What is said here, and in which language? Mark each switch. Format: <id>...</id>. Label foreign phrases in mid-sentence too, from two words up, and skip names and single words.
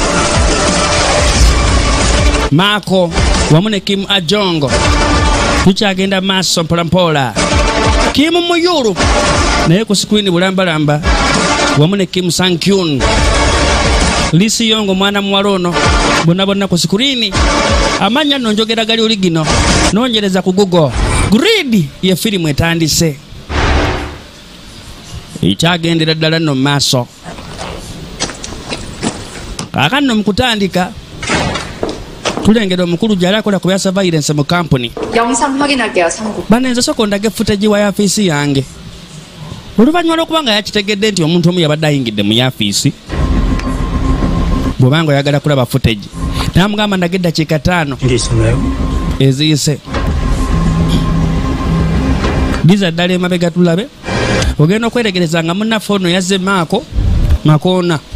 <lg>Mako wamune Kim Ajongo tukyagenda maso mpola Kim Muyuru naye ku screen bulambalamba wamune Kim Sang-kyun Lisi Yongo mwana muwalono bonna ku screen amanya nonjogera gali oligino nonyereza ku Google greedy ye filimu etandise ikyagendera ddala no maso kakano mukutandika tulengera omukulu gyali akola ku bya surveillance mu company</lg> <ko>영상 확인할게요. 참고.</ko> <lg>banenze soko ndage footage wa yafisi yange oluvannyuma lw'okubanga yakitegedde nti omuntu omu yabadde ayingidde mu yafisi bw'obanga oyagala kulaba footage namugamba ndage eddakiika 5 eziyise biza ddala emabega tulabe ogenda okweregereza nga munnaffe ono yazze Maako Makoona</lg>